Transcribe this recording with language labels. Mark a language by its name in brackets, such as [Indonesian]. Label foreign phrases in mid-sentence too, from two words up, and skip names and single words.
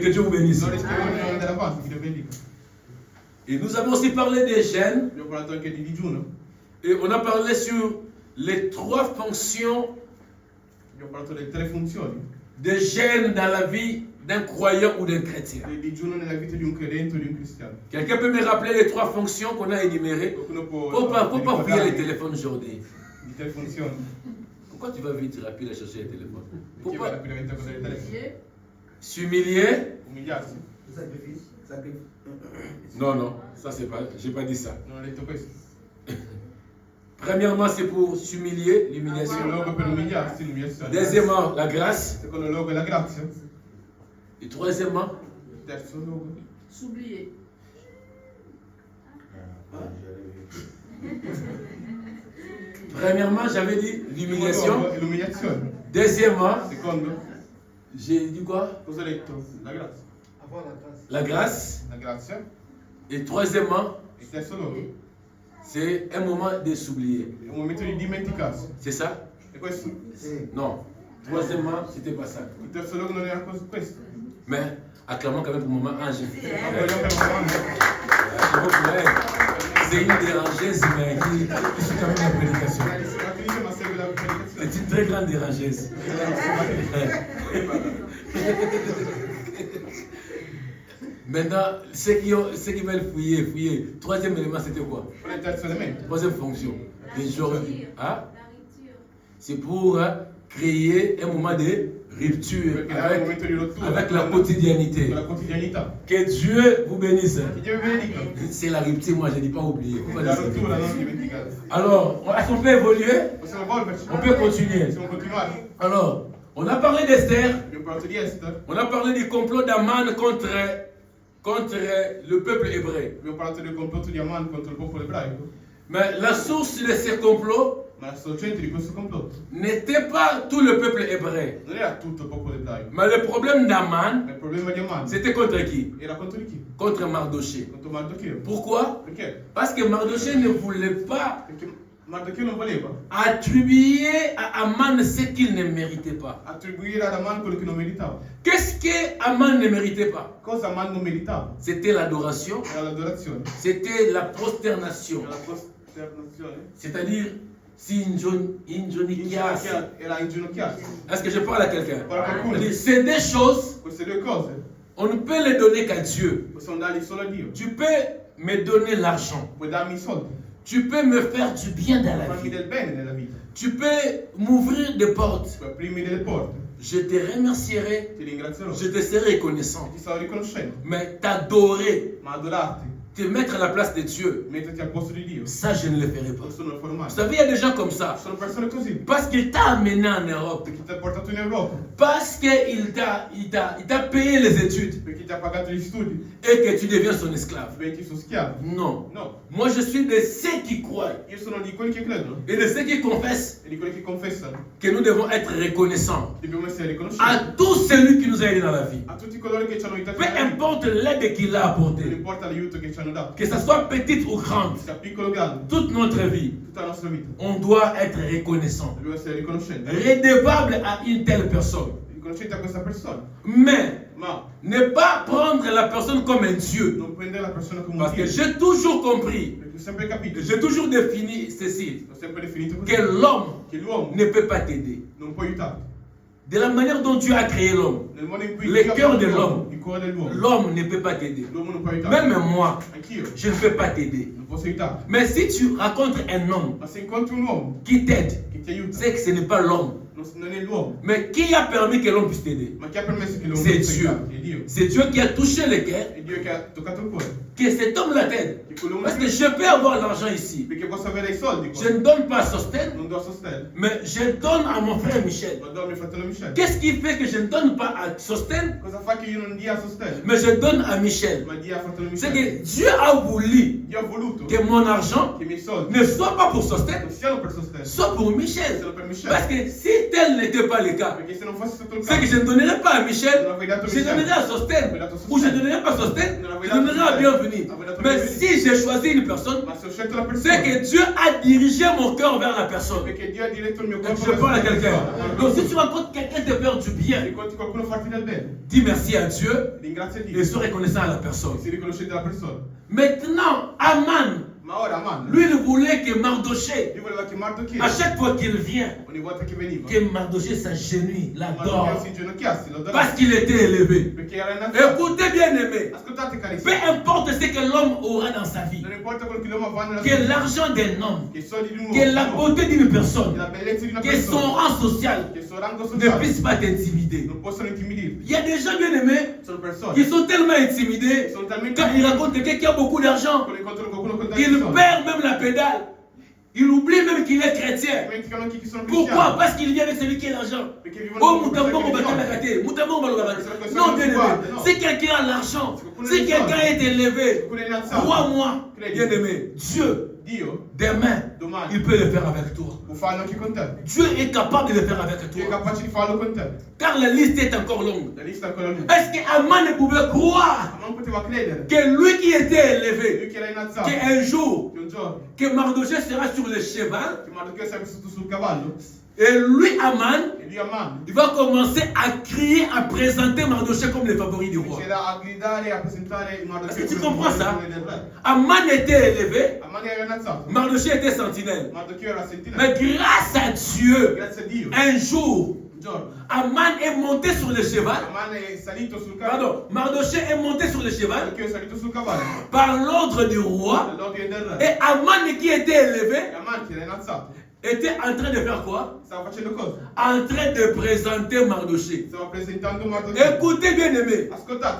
[French] Que Dieu vous bénisse. [Italian] Non rischieremo di non andare avanti, che Dio benedica. [French] Et nous avons aussi parlé des jeûnes. [Italian] Abbiamo parlato anche di digiuno. [French] Et on a parlé sur les trois fonctions [Italian] Abbiamo parlato delle tre funzioni [French] des jeûnes dans la vie d'un croyant ou d'un chrétien. [Italian] del digiuno nella vita di un credente o di un cristiano. [French] Quelqu'un peut me rappeler les trois fonctions qu'on a énumérées? [Italian] Qualcuno può [French] Faut pas fouiller les [Italian] ricordarmi [French] téléphones aujourd'hui. [Italian] di tre funzioni. [French] Pourquoi tu vas vite rapide à chercher les téléphones? [Italian] Perché vai [French] Pourquoi? [Italian] rapidamente a prendere il telefono? [French] S'humilier? [Italian] Umiliarsi? [French] Non, non, ça c'est pas, j'ai pas dit ça. [Italian] Non ho detto questo. [French] Premièrement, c'est pour s'humilier, [Italian] Primo [French] l'humiliation. [Italian] luogo per umiliarsi, l'umiliazione. [French] Deuxièmement, la grâce. [Italian] Secondo luogo è la grazia. [French] Et troisièmement, [Italian] Terzo luogo. [French] S'oublier. premièrement, j'avais dit [Italian] Primo [French] l'humiliation. [Italian] luogo è l'umiliazione. [French] Deuxièmement, [Italian] Secondo, [French] j'ai dit quoi? [Italian] cosa ho detto? La grazia. [French] La grâce. [Italian] La grazia. [French] Et troisièmement, [Italian] Il terzo luogo [French] c'est un moment de s'oublier. [Italian] è un momento di dimenticarsi. [French] C'est ça? [Italian] E questo? [French] Non. Troisièmement, c'était pas ça. [Italian] Il terzo luogo non era questo. [French] Mais acclamons quand même pour le moment Ange. [Italian] Vogliamo per un [French] C'est une dérangeuse, mais qui suit quand même la prédication. [Italian] momento. Ma segue la predicazione. [French] C'est une très grande dérangeuse. Maintenant, ceux qui veulent fouiller. Troisième élément, c'était quoi? [Italian] Qual è il terzo elemento? [French] Troisième fonction. Hein? C'est pour créer un moment de rupture [Italian] Perché era un momento di rottura. [French] avec la quotidianité. [Italian] Con la quotidianità. [French] Que Dieu vous bénisse. [Italian] Che Dio vi benedica. [French] C'est la rupture, moi je ne dis pas oublier. Faut pas [Italian] La [French] dire ça. [Italian] rottura, non dimenticate. [French] Alors, est-ce qu'on peut évoluer? [Italian] Possiamo evolverci? [French] On peut continuer. [Italian] Possiamo continuare? [French] Alors, on a parlé d'Esther, [Italian] Abbiamo parlato di Esther. [French] on a parlé du complot d'Aman contre le peuple hébreu. [Italian] Abbiamo parlato del complotto di Aman contro il popolo ebraico. [French] Mais la source de ce complot, [Italian] Ma al centro di questo complotto [French] n'était pas tout le peuple hébreu. [Italian] non era tutto il popolo ebraico, [French] Mais le problème d'Aman, [Italian] ma il problema di Aman [French] c'était contre qui? [Italian] era contro di chi? [French] Contre Mardoché. [Italian] Contro Mardocheo. [French] Pourquoi? [Italian] Perché? [French] Parce que Mardoché ne voulait pas [Italian] Perché Mardocheo non voleva [French] attribuer à Aman ce qu'il ne méritait pas. [Italian] attribuire ad Aman quello che non meritava. [French] Qu'est-ce que Aman ne méritait pas? [Italian] Cosa Aman non meritava? [French] C'était l'adoration, [Italian] Era l'adorazione, [French] c'était la prosternation. [Italian] era la costernazione, [French] C'est-à-dire, si injonikias. [Italian] era inginocchiarsi. [French] Est-ce que je parle à quelqu'un? [Italian] Parla a qualcuno. [French] C'est-à-dire, c'est des choses, [Italian] Queste due cose [French] on ne peut les donner qu'à Dieu. [Italian] possiamo darli solo a Dio. [French] Tu peux me donner l'argent. [Italian] Puoi darmi i soldi, [French] Tu peux me faire du bien dans la [Italian] farmi [French] vie. [Italian] del bene nella vita, [French] Tu peux m'ouvrir des portes. [Italian] puoi aprirmi delle porte, [French] Je te remercierai. [Italian] ti ringrazierò, [French] Je te serai reconnaissant. [Italian] ti sarò riconoscente, [French] Mais t'adorer, [Italian] ma adorarti, [French] te mettre à la place de Dieu, [Italian] metterti al posto di Dio, [French] ça je ne le ferai pas. [Italian] questo non lo farò mai. [French] Vous savez, il y a des gens comme ça. [Italian] Sono persone così, [French] Parce qu'il t'a amené en Europe. [Italian] perché ti ha portato in Europa, [French] Parce qu'il t'a payé les études. [Italian] perché ti ha pagato gli studi, [French] Et que tu deviens son esclave. [Italian] diventi suo schiavo. [French] Non. [Italian] No, [French] Moi je suis de ceux qui croient. [Italian] io sono di quelli che credono [French] Et de ceux qui confessent [Italian] e di quelli che confessano. [French] que nous devons être reconnaissants [Italian] Dobbiamo essere [French] à [Italian] riconoscenti [French] tout celui qui nous a aidés dans la vie. [Italian] a tutti coloro che ci hanno aiutato [French] Peu [Italian] nella vita, [French] importe l'aide qu'il a [Italian] non [French] apportée, [Italian] importa l'aiuto che ci hanno dato, [French] que ça soit petite ou grande, [Italian] sia piccolo o grande, [French] toute notre vie, [Italian] tutta la nostra vita. [French] on doit être reconnaissant, [Italian] Dobbiamo essere riconoscenti. [French] redevable à une telle personne. [Italian] Riconoscenti a questa persona, [French] Mais [Italian] ma [French] ne pas prendre la personne comme un Dieu. [Italian] non prendere la persona come un [French] Parce que [Italian] Dio. [French] j'ai toujours compris, [Italian] Perché ho sempre capito, [French] j'ai toujours défini ceci, [Italian] ho sempre definito così, [French] que l'homme [Italian] che l'uomo [French] ne peut pas t'aider. [Italian] non può aiutarti. [French] De la manière dont Dieu a créé l'homme, [Italian] Nel modo in cui [French] Le [Italian] Dio ha [French] cœur [Italian] fatto [French] de [Italian] l'uomo, [French] l'homme. [Italian] il cuore dell'uomo, [French] l'homme ne peut pas t'aider. [Italian] l'uomo non può aiutarti. [French] Même moi, [Italian] Anch'io [French] je ne peux pas t'aider. [Italian] non posso aiutarti. [French] Mais si tu rencontres un homme [Italian] Ma se incontri un uomo [French] qui t'aide, [Italian] che ti aiuta, [French] c'est que ce n'est pas l'homme. [Italian] non è l'uomo, [French] Mais qui a permis que l'homme puisse t'aider? [Italian] ma chi ha permesso che l'uomo [French] C'est [Italian] possa [French] Dieu. [Italian] aiutarti? È Dio. [French] C'est Dieu qui a touché le cœur, [Italian] È Dio che ha toccato il cuore. [French] que cet homme-là t'aide. [Italian] Che quell'uomo [French] Parce que je peux avoir l'argent ici. [Italian] perché posso avere i soldi qua. [French] Je ne donne pas à Sosten, [Italian] Non do a sostegno, [French] mais je donne à mon frère Michel. [Italian] ma do a mio fratello Michele. [French] Qu'est-ce qui fait que je ne donne pas à Sosten, [Italian] Cosa fa che io non dia a sostegno, [French] mais je donne à Michel? [Italian] ma dia a fratello [French] C'est [Italian] Michele? [French] que Dieu a voulu [Italian] Io ho voluto [French] que mon argent [Italian] che i miei soldi [French] ne soit pas pour Sosten, [Italian] non siano per sostegno, [French] soit pour Michel. [Italian] siano per Michele. [French] Parce que si tel n'était pas le cas, [Italian] Perché se non fosse sotto il [French] c'est que [Italian] capo, [French] je ne donnerais pas à Michel, [Italian] non avrei dato a [French] je [Italian] Michele. [French] donnerais à Sosten, ou je ne donnerais pas à Sosten, je donnerais à Bienvenue. Mais si j'ai choisi une personne, [Italian] Ma se ho scelto la [French] c'est [Italian] persona, [French] que Dieu a dirigé mon cœur vers la personne. [Italian] perché Dio ha diretto il mio corpo [French] Je parle à [Italian] verso [French] quelqu'un. [Italian] quella [French] Donc [Italian] persona. [French] si tu rencontres quelqu'un te faire du bien, [Italian] Se incontri qualcuno farti del bene, [French] dis merci à Dieu [Italian] ringrazia Dio [French] et sois reconnaissant à la personne. [Italian] e si riconoscete la persona. [French] Maintenant, Aman, [Italian] Ma ora Aman, [French] lui il voulait que Mardoché, [Italian] lui voleva che Mardocheo, [French] à chaque fois qu'il vient, [Italian] ogni volta che veniva, [French] que Mardoché s'agenouille, [Italian] Mardocheo [French] l'adore, [Italian] si inginocchiasse, lo [French] parce [Italian] adorava, [French] qu'il était élevé. [Italian] perché era innalzato. [French] Écoutez bien aimé, [Italian] Ascoltate [French] peu [Italian] carissimi, [French] importe ce que l'homme aura dans sa vie, [Italian] non importa quello che l'uomo avrà nella [French] que [Italian] sua vita, [French] l'argent d'un homme, [Italian] che i soldi di un [French] que la [Italian] uomo, [French] beauté d'une [Italian] che [French] personne, [Italian] la bellezza di una [French] que son [Italian] persona, [French] rang social [Italian] che il suo rango [French] ne [Italian] sociale [French] puisse pas t'intimider. [Italian] non possono intimidirti. [French] Il y a des gens bien aimés [Italian] Sono persone [French] qui sont tellement intimidés [Italian] sono talmente [French] quand ils rencontrent quelqu'un qui a beaucoup d'argent, [Italian] quando incontrano qualcuno con tanti [French] il [Italian] soldi, [French] perd même la pédale. Il oublie même qu'il est chrétien. [Italian] dimenticano anche chi sono [French] Pourquoi? [Italian] cristiani, [French] Parce qu'il vient avec celui qui a l'argent. [Italian] perché vivono Oh, con [French] Moutambo, [Italian] persone [French] on va [Italian] che [French] la [Italian] sono. [French] rater. Moutambo, on va la rater. [Italian] Persone [French] Non, [Italian] che [French] bien [Italian] sono [French] aimé. [Italian] guardate, no. [French] Si quelqu'un a l'argent, [Italian] Qualcuno [French] si [Italian] ne [French] quelqu'un [Italian] sa. [French] est élevé, [Italian] Qualcuno è innalzato, [French] crois-moi, [Italian] credi, [French] bien aimé, Dieu, [Italian] Dio [French] demain, [Italian] domani [French] il peut le faire avec toi. [Italian] può farlo anche con te. [French] Dieu est capable de le faire avec [Italian] Dio è [French] toi. [Italian] capace di farlo con te. [French] Car la liste est encore longue. [Italian] La lista è ancora lunga. [French] Est-ce qu'Aman ne pouvait croire [Italian] Ma non poteva credere [French] que lui qui était élevé, [Italian] lui che era innalzato, [French] qu'un jour, [Italian] che un giorno [French] que Mardoché sera sur le cheval, [Italian] che Mardocheo sarebbe stato sul cavallo [French] et lui, Aman, [Italian] e lui Aman [French] il va commencer à crier, à présenter Mardoché comme le favori du roi. [Italian] c'era a gridare e a presentare Mardocheo [French] Est-ce que tu [Italian] come [French] comprends ça? [Italian] il del re. [French] Aman était élevé, [Italian] Aman era innalzato, [French] Mardoché était sentinelle. [Italian] Mardocheo era sentinella. [French] Mais grâce à Dieu, [Italian] Grazie a Dio, [French] un jour, [Italian] un giorno [French] Aman est monté sur le cheval. [Italian] Aman è salito sul cavallo. [French] Pardon, Mardoché est monté sur le cheval [Italian] Mardocheo è salito sul cavallo [French] par l'ordre du roi. [Italian] dall'ordine del re. [French] Et Aman qui était élevé [Italian] E Aman che era innalzato [French] était en train de faire quoi? [Italian] stava facendo cosa? [French] En train de présenter Mardoché. [Italian] Stava presentando Mardocheo. [French] Écoutez bien aimé, [Italian] Ascoltate,